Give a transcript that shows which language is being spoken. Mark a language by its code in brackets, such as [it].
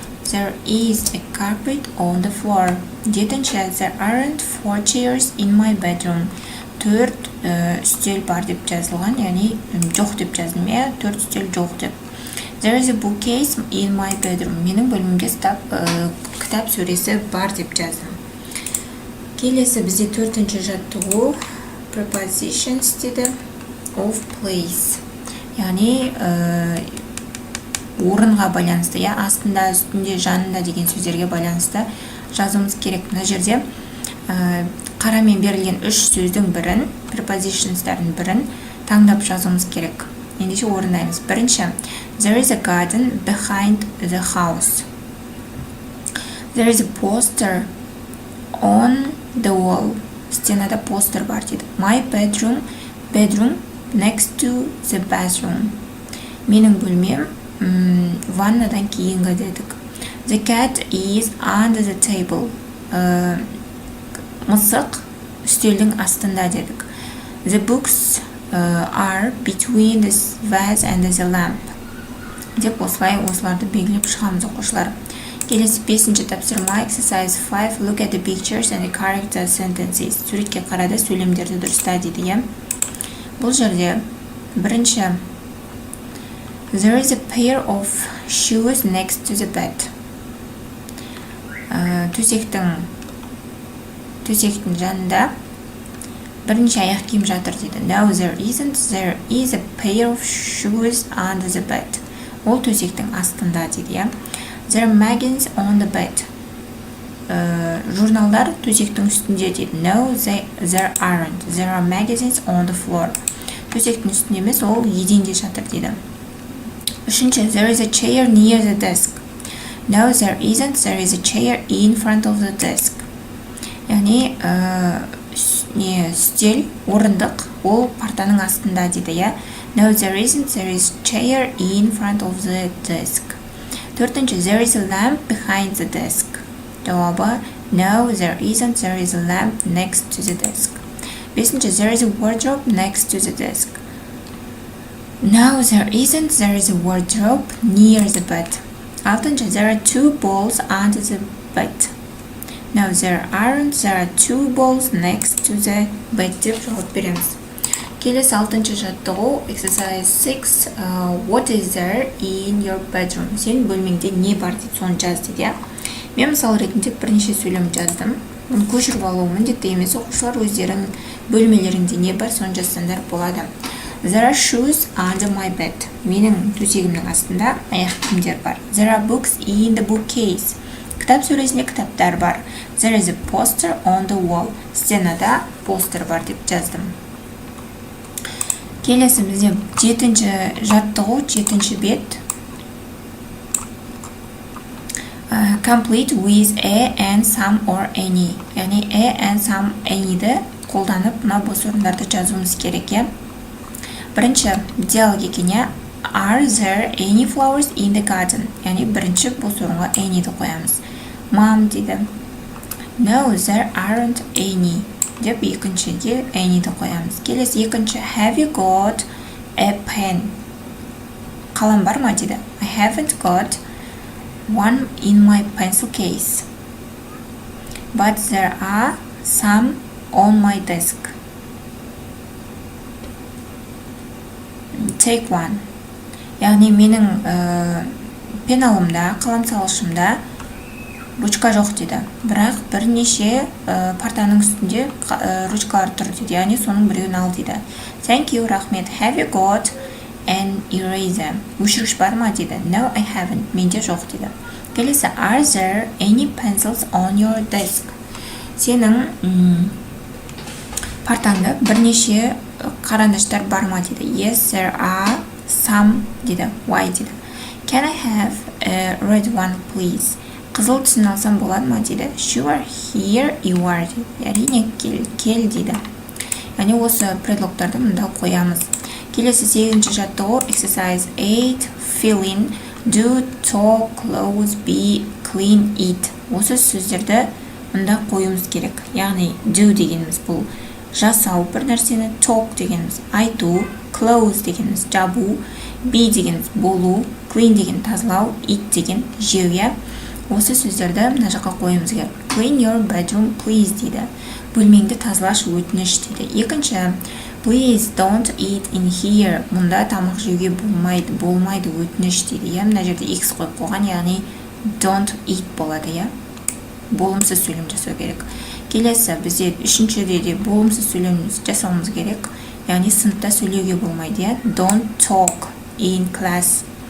[en] There is a carpet on the floor. [kk] Жетінші [en] there aren't 4 chairs in my bedroom. [kk] 4 үстел бар деп жазылған, яғни жоқ деп жаздым. 4 үстел жоқ деп. [en] There is a bookcase in my bedroom. [kk] Менің бөлмемде кітап сөресі бар деп жаздым. Келесі бізде төртінші жаттығу Prepositions деді [en] of place. [kk] Яғни орынға байланысты, астында, үстінде, жанында деген сөздерге байланысты жазуымыз керек. Мына жерде қарамен берілген 3 сөздің бірін, Prepositions'тардың бірін таңдап жазуымыз керек. Ендеше орындаймыз. Бірінші [en] there is a garden behind the house. There is a poster on the wall. [kk] Стенада постер бар дейді. [en] My bedroom next to the bathroom. [kk] Менің бөлмем ваннадан кейінгі дедік. [en] The cat is under the table. [kk] Мысық үстелдің астында дедік. [en] The books are between the vase and the lamp. [kk] Деп осыларды белгілеп шығамыз оқушылар. Келесі 5-ші тапсырма [en] exercise 5 look at the pictures and correct the sentences. [kk] Суретке қарады, сөйлемдерді дұрыста дейді. Бұл жерде бірінші [en] there is a pair of shoes next to the bed. [kk] Төсектің жанында бірінші аяқ киім жатыр дейді. [en] No, there isn't. There is a pair of shoes under the bed. [kk] Ол төсектің астында дейді. [en] There are magazines on the bed. [kk] Журналдар төсектің үстінде дейді. [en] No, there aren't. There are magazines on the floor. [kk] Төсектің үстінде емес, ол еденде жатыр дейді. Үшінші, [en] there is a chair near the desk. No, there isn't. There is a chair in front of the desk. [kk] Яғни үстел, орындық, ол партаның астында дейді, я. [en] No, there isn't. There is a chair in front of the desk. [kk] Төртінші, [en] there is a lamp behind the desk. [kk] Жауабы, [en] no, there isn't. There is a lamp next to the desk. [kk] Бесінші, [en] there is a wardrobe next to the desk. No, there isn't. There is a wardrobe near the bed. [kk] Алтыншы, [en] there are two balls under the bed. No, there aren't. There are two balls next to the bed [kk] деп жауап береміз. Келесі алтыншы жаттығу, [en] exercise 6. What is there in your bedroom? [kk] Сен бөлмеңде не бар деп соны жаз дейді. Мен мысал ретінде бірнеше сөйлем жаздым. Оны көшіріп алу міндетті емес, оқушылар өздерінің бөлмелерінде не бар соны жазсаңдар болады. [en] There are shoes under my bed. [kk] Менің төсегімнің астында аяқ киімдер бар. [en] There are books in the bookcase. [kk] Кітап сөресінде кітаптар бар. [en] There is a poster on the wall. [kk] Стенада постер бар деп жаздым. Келесі бізде жетінші жаттығу, жетінші бет. [en] Complete with a and some or any. [kk] Яғни a and some any'ді қолданып, мына бос орындарды жазуымыз керек, е. Бірінші диалог екене. [en] Are there any flowers in the garden? [kk] Яғни бірінші бос орынға any'ді қоямыз. [en] Mom [kk] дейді. [en] No, there aren't any. [kk] Деп екіншіге any'ді қоямыз. Келесі екінші. [en] Have you got a pen? [kk] Қалам бар ма дейді. [en] I haven't got one in my pencil case. But there are some on my desk. Take one. [kk] Яғни менің пеналымда, қалам салышымда ручка жоқ дейді. Бірақ бірнеше партаның үстінде ручкалар тұр дейді. Яғни соның біреуін ал дейді. [en] Thank you, [kk] рахмет. [en] Have you got an eraser? [kk] Өшіргіш бар ма дейді. [en] No, I haven't. [kk] Менде жоқ дейді. Келесі, [en] are there any pencils on your desk? [kk] Сенің партаңда бірнеше қарандаштар бар ма дейді. [en] Yes, there are some [kk] дейді. [en] Why [kk] дейді. [en] Can I have a red one, please? [kk] Қызыл түсін алсам болады ма дейді. [en] Sure, here you are [kk] дейді. Әрине, кел дейді. Яғни осы предлогтарды мұнда қоямыз. Келесі 8-ші жаттығу, [en] exercise 8. Fill in. Do, talk, close, be, clean, eat. [kk] Осы сөздерді мұнда қоюымыз керек. Яғни do дегеніміз бұл жасау бір нәрсені, talk дегеніміз айту, close дегеніміз жабу, be дегеніміз болу, clean деген тазалау, eat деген жеу. Осы сөздерді мына жаққа қоюымыз керек. [en] Clean your bedroom, please [kk] дейді. Бөлмеңді тазалаш өтініш дейді. Екінші, [en] please don't eat in here. [kk] Мұнда тамақ жеуге болмайды өтініш дейді. Мына жерде x қойып қойған, яғни [en] don't eat [kk] болады. Болымсыз сөйлем жасау керек. Келесі бізде үшіншіде де болымсыз сөйлем жасауымыз керек. Яғни сыныпта сөйлеуге болмайды. [en] Don't talk in class.